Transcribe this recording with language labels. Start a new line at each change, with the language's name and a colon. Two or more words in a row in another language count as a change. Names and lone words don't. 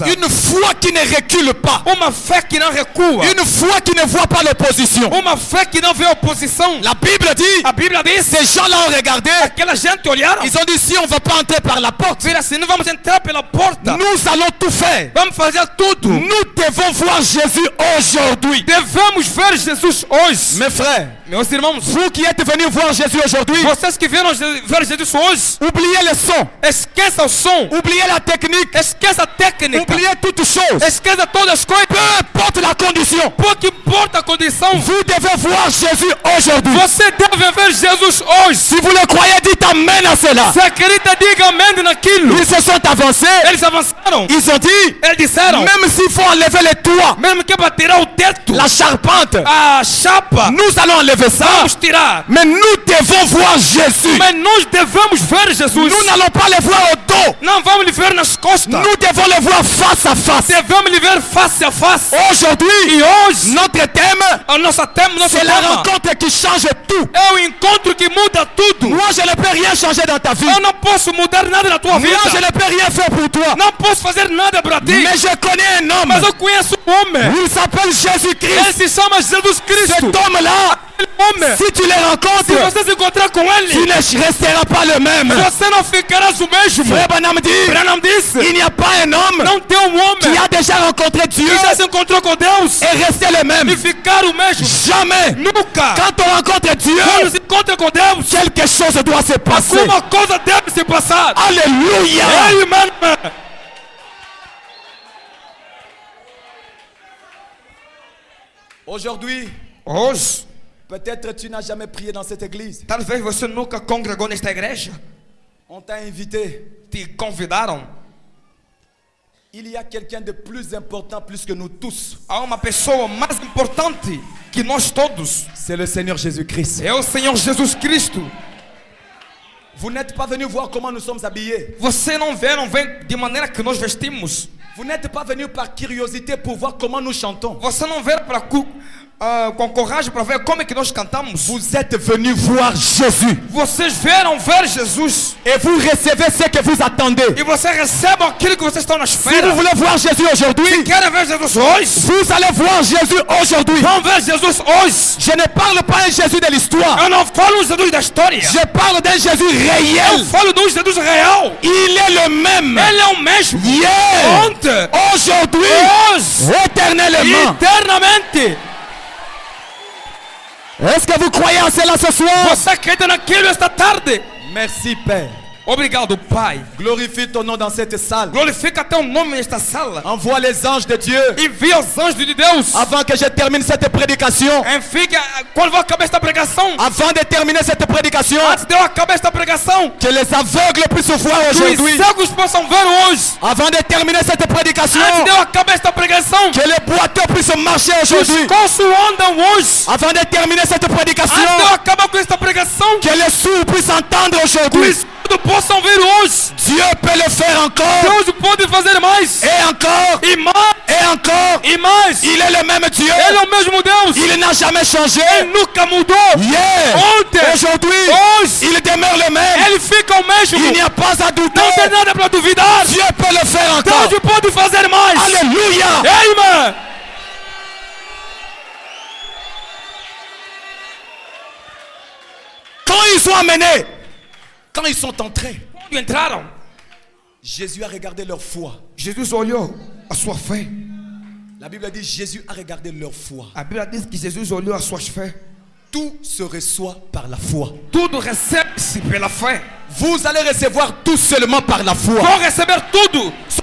French: Une foi qui ne recule pas.
Portuguese: Uma fé que não recua.
French: Une foi qui ne voit pas l'opposition.
Portuguese: Uma fé que não vê oposição.
French: La Bible dit,
Portuguese: A Bíblia diz:
French: ces gens-là ont regardé.
Portuguese: aquela gente olharam.
French: Ils ont dit, si on ne va pas entrer par la porte,
Portuguese: Vira assim, não vamos entrar pela porta.
French: nous allons tout faire.
Portuguese: Vamos fazer tudo.
French: Nous devons voir Jésus aujourd'hui.
Portuguese: Devemos ver Jesus hoje.
French: Mes frères,
Portuguese: Meus irmãos,
French: vous qui êtes venus voir Jésus aujourd'hui,
Portuguese: vocês que viram ver Jesus hoje,
French: oubliez le son,
Portuguese: esqueça o som,
French: oubliez la technique,
Portuguese: esqueça a técnica,
French: oubliez toutes choses.
Portuguese: esqueça todas as coisas.
French: Peu importe la condition,
Portuguese: Pouco importa a condição,
French: vous devez voir Jésus aujourd'hui.
Portuguese: você deve ver Jesus hoje.
French: Si vous le croyez, dites amen à cela.
Portuguese: Se acredita, diga amém naquilo.
French: Ils se sont avancés.
Portuguese: Eles avançaram.
French: Ils ont dit,
Portuguese: Eles disseram,
French: même s'il faut enlever les toits,
Portuguese: mesmo que é para tirar o teto,
French: la charpente,
Portuguese: a chapa,
French: nous allons enlever ça.
Portuguese: vamos tirar.
French: Mais nous devons voir Jésus.
Portuguese: Mas nós devemos ver Jesus.
French: Nous n'allons pas le voir au dos.
Portuguese: Não vamos lhe ver nas costas.
French: Nous devons le voir face à face.
Portuguese: Devemos lhe ver face a face.
French: Aujourd'hui,
Portuguese: E hoje,
French: notre thème,
Portuguese: a nosso tema
French: c'est la rencontre qui change tout.
Portuguese: é o encontro que muda tudo.
French: Moi, je ne peux rien changer dans ta vie.
Portuguese: Eu não posso mudar nada na tua
French: Moi, je
Portuguese: vida.
French: ne peux rien faire pour toi.
Portuguese: Não posso fazer nada para ti.
French: Mais je connais un
Portuguese: Mas
French: homme.
Portuguese: eu conheço um homem.
French: Il s'appelle
Portuguese: Ele
French: Jésus-Christ.
Portuguese: se chama Jesus Cristo.
French: Cet homme-là,
Portuguese: Aquele homem,
French: si tu le
Portuguese: se
French: rencontres,
Portuguese: você se encontrar com
French: tu
Portuguese: ele,
French: ne resteras pas le même.
Portuguese: você não ficarás o mesmo.
French: Frère Branham dit,
Portuguese: Branham disse,
French: il n'y a pas un homme
Portuguese: não tem um homem
French: qui a déjà rencontré Dieu
Portuguese: que já se encontrou com Deus
French: et resté le même.
Portuguese: e ficar o mesmo.
French: Jamais.
Portuguese: Nunca.
French: Quand on rencontre Dieu,
Portuguese: Quando se encontra com Deus,
French: quelque chose doit se passer.
Portuguese: alguma coisa deve se passar.
French: Alléluia.
Portuguese: Amen.
French: Aujourd'hui,
Portuguese: Hoje,
French: peut-être tu n'as jamais prié dans cette église.
Portuguese: talvez você nunca congregou nesta igreja.
French: On t'a invité.
Portuguese: Te convidaram.
French: Il y a quelqu'un de plus important plus que nous tous.
Portuguese: Há uma pessoa mais importante que nós todos.
French: C'est le Seigneur Jésus-Christ.
Portuguese: É o Senhor Jesus Cristo.
French: Vous n'êtes pas venu voir comment nous sommes habillés.
Portuguese: Você não vem de maneira que nós vestimos.
French: Vous n'êtes pas venu par curiosité pour voir comment nous chantons.
Portuguese: Você não veio para com coragem para ver como é que nós cantamos.
French: Vous êtes venu voir Jésus.
Portuguese: Vocês vieram ver Jesus.
French: Et vous recevez ce que vous attendez.
Portuguese: E você recebe aquilo que vocês estão na
French: Si
Portuguese: espera.
French: vous voulez voir Jésus aujourd'hui,
Portuguese: Querem ver Jesus hoje?
French: vous allez voir Jésus aujourd'hui.
Portuguese: Vão ver Jesus hoje.
French: Je ne parle pas d'un Jésus de l'histoire.
Portuguese: Eu não falo de Jesus da história.
French: Je parle d'un Jésus
Portuguese: Eu
French: réel.
Portuguese: falo de Jesus real.
French: Il est le même.
Portuguese: Ele é o mesmo.
French: Hier,
Portuguese: Ontem,
French: aujourd'hui,
Portuguese: hoje,
French: éternellement.
Portuguese: eternamente.
French: Est-ce que vous croyez en cela ce soir?
Portuguese: Você acredita naquilo esta tarde?
French: Merci Père.
Portuguese: Obrigado, Pai.
French: Glorifie ton nom dans cette salle.
Portuguese: Glorifica teu nome nesta sala.
French: Envoie les anges de Dieu.
Portuguese: Envia os anjos de Deus.
French: Avant que je termine cette prédication.
Portuguese: Quando vou acabar esta pregação,
French: Avant de terminer cette prédication.
Portuguese: antes de eu acabar esta pregação,
French: Que les aveugles puissent voir
Portuguese: que os
French: aujourd'hui.
Portuguese: cegos possam ver hoje.
French: Avant de terminer cette prédication.
Portuguese: Antes de eu acabar esta pregação,
French: Que les boiteux puissent marcher
Portuguese: que os
French: aujourd'hui.
Portuguese: coços andam hoje.
French: Avant de terminer cette prédication.
Portuguese: Antes de eu acabar com esta pregação,
French: Que les sourds puissent entendre
Portuguese: que
French: aujourd'hui.
Portuguese: os surdos possam ver hoje.
French: Dieu peut le faire encore.
Portuguese: Deus pode fazer mais.
French: Et encore.
Portuguese: E mais.
French: Et encore.
Portuguese: E mais.
French: Il est le même Dieu.
Portuguese: Ele é o mesmo Deus.
French: Il n'a jamais changé.
Portuguese: Ele nunca mudou.
French: Hier.
Portuguese: Ontem.
French: Aujourd'hui.
Portuguese: Hoje.
French: Il demeure le même.
Portuguese: Ele fica o mesmo.
French: Il n'y a pas à douter.
Portuguese: Não tem nada para duvidar.
French: Dieu peut le faire encore.
Portuguese: Deus pode fazer mais.
French: Alléluia.
Portuguese: Amen.
French: Quand ils sont amenés, quand ils sont entrés,
Portuguese: Quando entraram,
French: Jésus a regardé leur foi.
Portuguese: Jesus olhou a sua fé.
French: La Bible dit Jésus a regardé leur foi.
Portuguese: A Bíblia diz que Jesus olhou as suas fé.
French: Tout se reçoit par la foi.
Portuguese: Tudo recebe-se pela fé.
French: Vous allez recevoir tout seulement par la foi.
Portuguese: Vão receber tudo